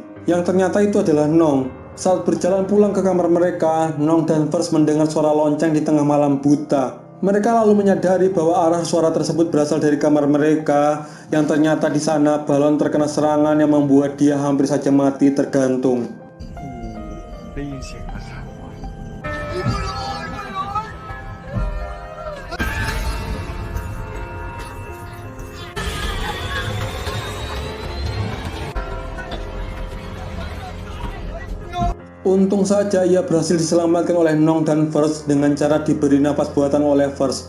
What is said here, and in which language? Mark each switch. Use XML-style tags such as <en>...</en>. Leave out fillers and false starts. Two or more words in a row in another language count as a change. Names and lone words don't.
<id>Yang ternyata itu adalah Nong. Saat berjalan pulang ke kamar mereka, Nong dan First mendengar suara lonceng di tengah malam buta. Mereka lalu menyadari bahwa arah suara tersebut berasal dari kamar mereka, yang ternyata di sana balon terkena serangan yang membuat dia hampir saja mati tergantung.</id> <th>ได้ยินเสียงอะไรวะ</th> <id>Untung saja ia berhasil diselamatkan oleh Nong dan First dengan cara diberi nafas buatan oleh First.</id>